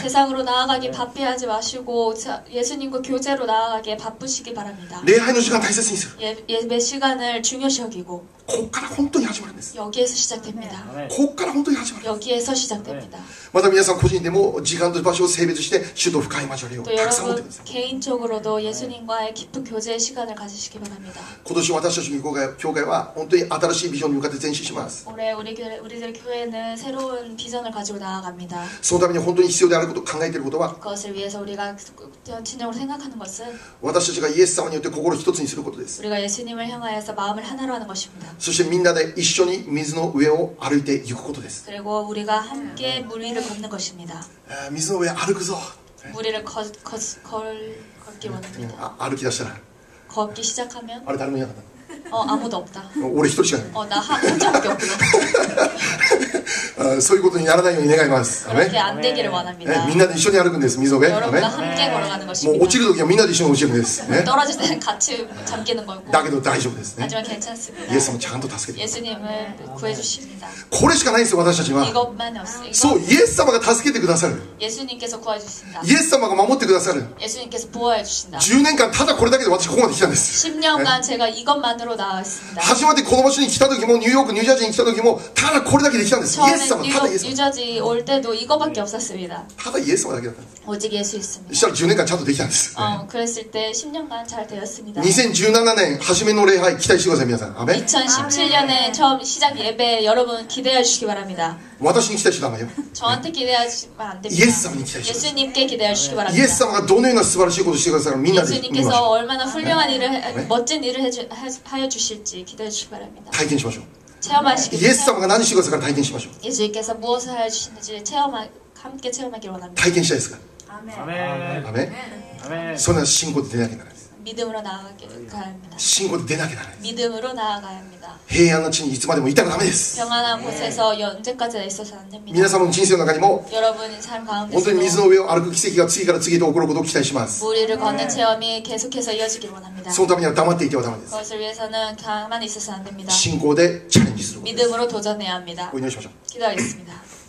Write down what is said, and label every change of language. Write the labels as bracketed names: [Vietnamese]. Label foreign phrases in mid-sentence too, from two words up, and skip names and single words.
[Korean] 세상으로 나아가기 바삐하지 마시고 예수님과 교제로 나아가기에 바쁘시기 바랍니다. [Japanese] 礼拝の時間大切にする。 [Korean] 예배 시간을 중요시 여기고 [Japanese] ここから本当に始まるんです。 [Korean] 여기에서 시작됩니다. [Japanese] ここから本当に始まる。 [Korean] 여기에서 시작됩니다. [Japanese] また皆さん個人でも時間と場所を性別して主と深い交わりを [Korean] 또 [Japanese] たくさん持ってく [Korean] 여러분 [Japanese] ださい。 [Korean] 개인적으로도 예수님과의 깊은 교제의 시간을 가지시기 바랍니다. [Japanese] 今年私たちの教会は本当に新しいビジョンに向かって前進します。 [Korean] 올해 우리들 교회는 새로운 비전을 가지고 나아갑니다. [Japanese] そのために本当に必要であること考えていることは [Korean] 그것을 위해서 우리가 진정으로 생각하는 것은 [Japanese] 私たちがイエス様によって心を一つにすることです。 [Korean] 우리가 예수님을 향하여서 마음을 하나로 하는 것입니다. [Japanese] そしてみんなで一緒に水の上を歩いていくことです。 [Korean] 그리고 우리가 함께 물 위를 걷는 것입니다. [Japanese] 水の上歩くぞ。 [Korean] 물 위를 걷기 원합니다. [Japanese] 歩き出したら [Korean] 걷기 시작하면 [Japanese] あれ誰もいなかった。 [Korean] 아무도 없다. [Japanese] 俺一人しかいない。 [Korean] 나 혼자밖에 없구나. [Japanese] そういうことにならないように願います。 [Korean] 그렇게 안 되기를 [Japanese] み [Korean] 원합니다. [Japanese] んなで一緒に歩くんです。水の上。 [Korean] 여러분과 함께 걸어가는 [Japanese] もう [Korean] 것입니다. [Japanese] 落ちるときはみんなで一緒に落ちるんです。 [Korean] 떨어질 때는 같이 잠기는 거고 [Japanese] だけど大丈夫ですね。 [Korean] 하지만 괜찮습니다. [Japanese] イエス様ちゃんと助けて。 [Korean] 예수님을 구해주십니다. [Japanese] これしかないんですよ、私たちは。 [Korean] 이것만이 없어요. [Japanese] そう、イエス様が助けてくださる。 [Korean] 예수님께서 구해주신다. [Japanese] イエス様が守ってくださる。 [Korean] 예수님께서 보호해주신다. [Japanese] 10 年間ただこれだけで私ここまで来たんです。 [Korean] 10년간 제가 이것만으로 나아왔습니다. [Japanese] 初めてこの場所に来た時もニューヨーク、ニュージャージーに来た時もただこれだけで来たんです。イエス [Korean] 처음에 [Japanese] 様、ただイエス [Korean] 뉴욕, [Japanese] 様。 [Korean] 뉴저지 올 때도 이거밖에 없었습니다. [Japanese] ただイエス様だけだったんです。 [Korean] 오직 예수 [Japanese] そ [Korean] 있습니다. [Japanese] したら10年間ちゃんとできたんです。 [Korean] 그랬을 때 10년간 잘 되었습니다. [Japanese] 2017 年初めの礼拝期待してください、皆さん。アメン。 [Korean] 2017년에 처음 시작 예배 여러분 기대해 주시기 바랍니다. [Japanese] 私に期待しちゃダメよ。 [Korean] 저한테 기대하시면 안 됩니다. 예수님이 기대하시고 예수님께 기대해 주시기 [Japanese] イエ [Korean] 바랍니다. [Japanese] ス様がどのような素晴らしいことをしてくださるかみんなで見まし [Korean] 예수님께서 [Japanese] ょう。 [Korean] 얼마나 훌륭한 일을 멋진 일을 하여 주실지 기대해 주시기 바랍니다. [Japanese] 体験しましょう。 [Korean] 체험하시기 [Japanese] イエス様が何してくださるか体験しましょう。 [Korean] 예수님께서 무엇을 하여 주시는지 함께 체험하기를 원합니다. [Japanese] 体験したいですか。 [Korean] 아멘. [Japanese] アメン。それは信仰で出なきゃならないです。 [Korean] 믿음으로 나아가야 합니다. [Japanese] 信仰で出なきゃならないです。 [Korean] 믿음으로 나아가야 합니다. [Japanese] 平安の地にいつまでもいたらダメです。 [Korean] 평안한 곳에서 언제까지나 있어서는 안 됩니다. [Japanese] 皆様の人生の中にも [Korean] 여러분의 삶 [Japanese] 本当 [Korean] 가운데서도 [Japanese] に水の上を歩く奇跡が次から次へと起こることを期待します。 [Korean] 물 위를 걷는 체험이 계속해서 이어지길 원합니다. [Japanese] そのためには黙っていてはダメです。 [Korean] 그것을 위해서는 가만히 있어서는 안 됩니다. [Japanese] 信仰でチャレンジすることです。 [Korean] 믿음으로 도전해야 합니다. [Japanese] お祈りしましょう。 [Korean] 기도하겠습니다.